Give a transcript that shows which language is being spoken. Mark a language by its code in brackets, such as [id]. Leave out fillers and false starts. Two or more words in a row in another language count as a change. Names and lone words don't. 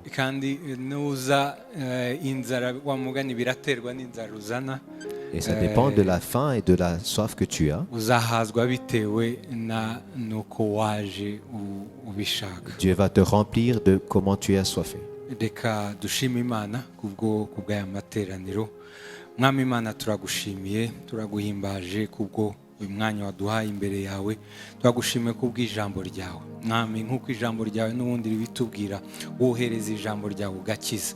[rw] Kandi nuza inzara wa mugani biraterwa n'inzara uzana. [fr] Et ça dépend de la faim et de la soif que tu as. [rw] Uzahazwa bitewe na nuko waje ubishaka. [fr] Dieu va te remplir de comment tu es assoiffé. [rw] Reka dushime Imana kubw'aya materaniro. Mwami Imana turagushimiye, turaguhimbaje kubwo uyu mwanya waduhaye imbere yawe. Turagushimiye kubw'ijambo ryawe. Mwami, nk'uko ijambo ryawe n'ubundi ribitubwira, wohereza ijambo ryawe ugakiza.